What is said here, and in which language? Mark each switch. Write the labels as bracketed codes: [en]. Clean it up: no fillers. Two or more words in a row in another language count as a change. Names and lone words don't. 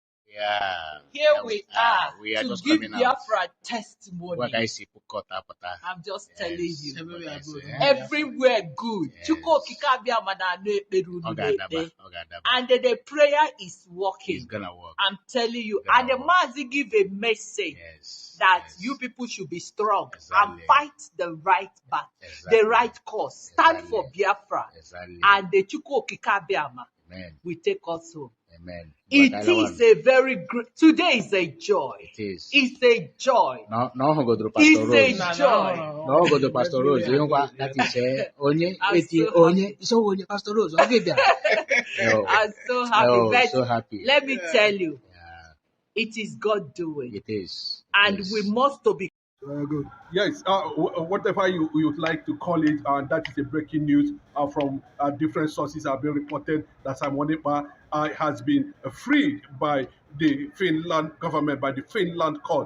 [en] Yeah. Here we are We are to just give coming out. BiAFRA testimony. What I see, I'm just telling you. Everywhere good. Everywhere good. Yes. [ig] Chukwu okike abịama na-anụ ekpere unu na-ekpe. [en] And the prayer is working. It's gonna work. I'm telling you. It's gonna And the work. Mazi give a message that you people should be strong and fight the right battle, the right cause. Stand for Biafra. And the Chukwu okike abịama will take us home. Amen. It is a very great. Today is a joy. It is. It's a joy. No, go to Pastor It's Rose. a joy. No, go to Pastor Rose. You know what? That is onye. So onye Pastor Rose. Okay, there. I'm so happy. Oh, so happy. Let me tell you, it is God doing. It is. And we must to be. Good. Yes, whatever you would like to call it, that is a breaking news from different sources have been reported that Simon Ekpa has been freed by the Finland government, by the Finland court.